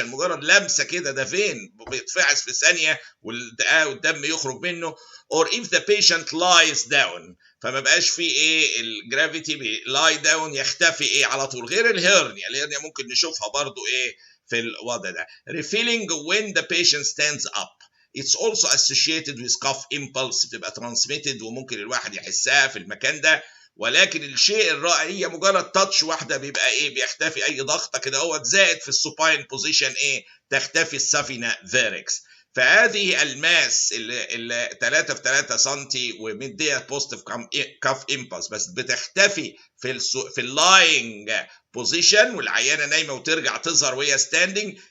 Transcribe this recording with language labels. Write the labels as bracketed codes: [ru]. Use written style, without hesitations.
[ar] مجرد لمسه كده ده فين بيتفعس في ثانيه والدم يخرج منه. [en] or if the patient lies down، [ar] فما بقاش في الجرافيتي لاي داون يختفي على طول. غير الهيرنيا ممكن نشوفها برضو في الوضع ده. [en] refilling when the patient stands up. It's also associated with cough impulse، [ar] بتبقى [en] transmitted [ar] وممكن الواحد يحسها في المكان ده. ولكن الشيء الرائع هي مجرد تاتش واحده بيبقى بيختفي اي ضغطه كده اهوت، زائد في السوباين بوزيشن تختفي السافينا فيريكس. فهذه الماس اللي 3 في 3 سم ومديها بوزيتيف كاف امبلس، بس بتختفي في اللاينج بوزيشن والعيانه نايمه وترجع تظهر وهي ستاندنج.